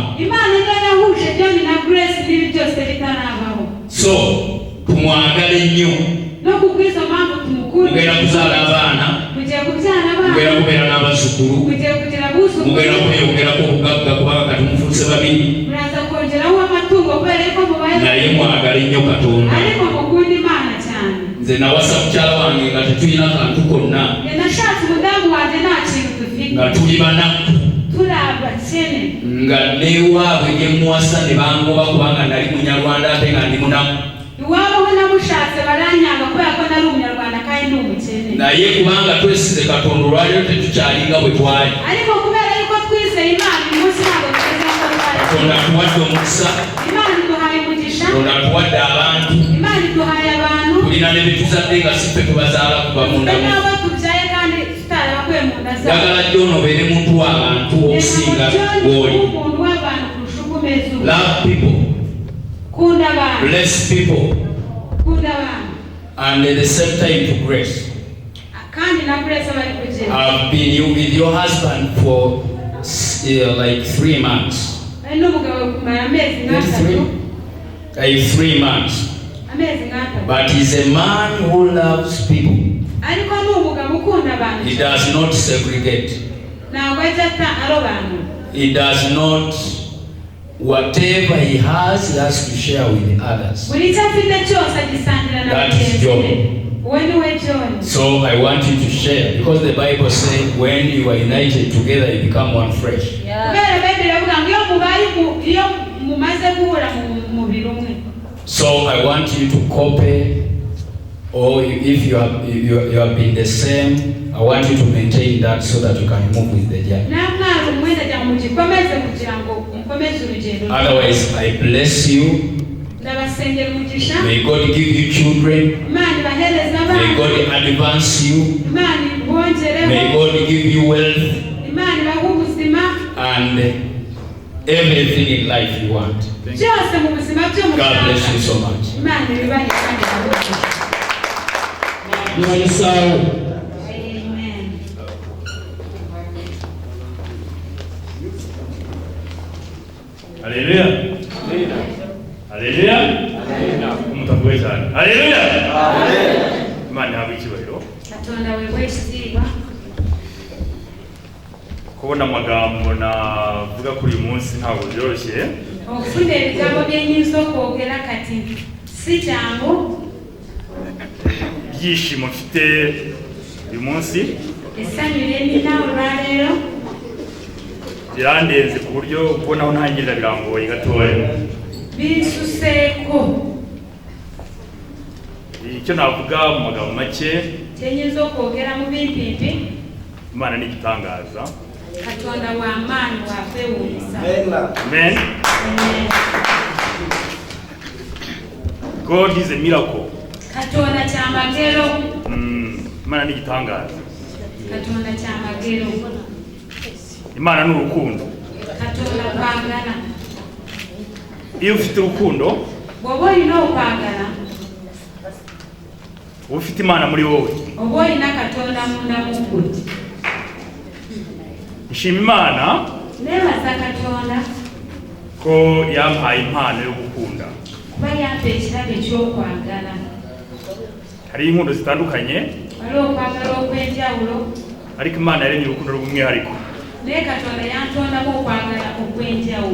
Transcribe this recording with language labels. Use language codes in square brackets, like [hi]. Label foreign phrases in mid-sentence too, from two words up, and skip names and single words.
[rw] Imana niyo yahuje John na Grace n'ibi byose bitarabaho [lg] so tumwagale nnyo [rw] no kubw'izo mpamvu tumukunde [lg] mugenda kuzaala abaana [rw] mugiye kubyara abana [lg] mugenda kubeera n'abazzukulu [rw] mugiye kugira abuzukuru [lg] mugenda kweyongerako obugagga kubanga kati mufuuse babiri [rw] muraza kongeraho amatungo kubera yuko mubaye [lg] naye mwagale nnyo Katonda [rw] ariko mukunda Imana cyane [lg] nze nawasa mukyala wange nga tetulina kantu konna [rw] nashatse umudamu wanjye nta kintu dufite [lg] nga tuli banaku [rw] turi abakene [lg] nga newaabwe gye muwasa ne bangoba kubanga nali munyarwanda ate nga ndi munaku [rw] iwabo ho namushatse baranyanga kubera ko nari umunyarwanda kandi ndi umukene [lg] naye kubanga twesize Katonda olwaliro tetukyalinga bwe twali [rw] ariko kubera yuko twizeye Imana uyu munsi ntabwo tugeze aho twari [lg] Katonda atuwadde omukisa [rw] Imana iduhaye umugisha [lg] Tunatuwadde abantu. [rw] Imana iduhaye abantu. [lg] Tulina n'ebituzadde nga si ffe tubazaala kuva mu nda. [rw] N'abo tubyaye kandi tutarabakuye mu nda zaabwe. [lg] Njagala John obeere muntu w'abantu okusinga gw'oli. [rw] Umuntu w'abantu kurusha uko umeze ubu. [en] Love people. [rw] Kunda abantu. [en] Bless people. [rw] Kunda abantu. [en] And at the same time to grace. [rw] Kandi na grace abali kujenda. [en] I've been with your husband for like 3 months. [rw] N'umugabo kumara amezi nk'atatu. [en] 3 months. [rw] Amezi nk'atatu. [en] But he's a man who loves people. [rw] Ariko n'umugabo ukunda abantu. [en] He does not segregate. [rw] Ntabwo ajya arobanura. [en] He does not, whatever he has to share with others. [rw] Buri icyo afite cyose agisangira na [en] That is John. [rw] Wowe ni we John. [en] So I want you to share, because the Bible says when you are united together you become one flesh. [rw] Kubera Bible iravuga ngo iyo mumaze guhura mu mubiri umwe. [en] So I want you to copy, or if you have been the same, I want you to maintain that so that you can move with the journey. Otherwise, I bless you. May God give you children. May God advance you. May God give you wealth and everything in life you want. God bless you so much. Hallelujah. [rw] Hallelujah. Umutavuye cyane. Hallelujah. Amen. Imana yawe icyubahiro. [lg] Katonda wewe ekitiibwa. [rw] Kubona amagambo navuga kuri uyu munsi ntabwo byoroshye. [lg] Okufuna ebigambo byenyiza okwogera kati si kyangu. [rw] Ibyishimo mfite uyu munsi [lg] Essanyu ly'ennina olwaleero [rw] birandenze ku buryo kubonaho ntangirira birangoye gatoya. [lg] Binsuseeko. [rw] Icyo navuga mu magambo make, [lg] kyenyiza okwogera mu bimpimpi, [rw] Imana ni igitangaza. [lg] Katonda w'amaanyi w'akwewuunyisa. [en] Amen. God is a miracle. [lg] Katonda kyamagero. [rw] Imana ni igitangaza. [lg] Katonda kyamagero. [rw] Imana ni urukundo. [lg] Katonda kwagala. [rw] Iyo ufite urukundo, [lg] bw'oba olina okwagala, [rw] uba ufite Imana muri wowe. [lg] oba olina Katonda munda mu ggwe. [rw] Nshima Imana [lg] neebaza Katonda [rw] ko yampaye impano yo gukunda. [lg] kuba yampa ekirabo ekyokwagala. [rw] Hari inkundo zitandukanye, [lg] waliwo okwagala okw'enjawulo, [rw] ariko Imana yaremye urukundo rw'umwihariko. [lg] naye Katonda yantondamu okwagala okw'enjawulo.